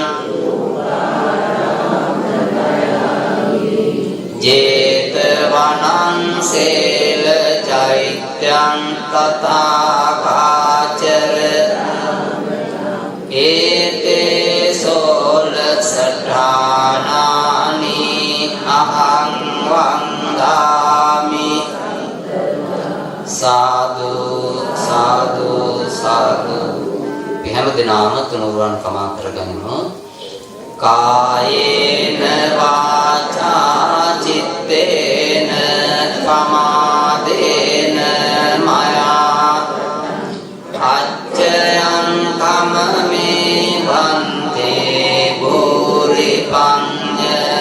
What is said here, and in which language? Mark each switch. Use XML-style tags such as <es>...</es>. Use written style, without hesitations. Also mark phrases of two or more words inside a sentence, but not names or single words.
<pi>ජේතවනං සේල චෛත්‍යං තථාකාචර ඒතේ සෝලසඨානානි අහං වන්දාමි සාදු සාදු සාදු.</pi> <si>අපි හැම දිනම තුනුරුවන් කමා කරගනිමු.</si> <pi>කායේන වාචා චිත්තේන පමාදේන මයා අච්චයං කමමේ වන්තේ භූරි පඤ්ඤ</pi>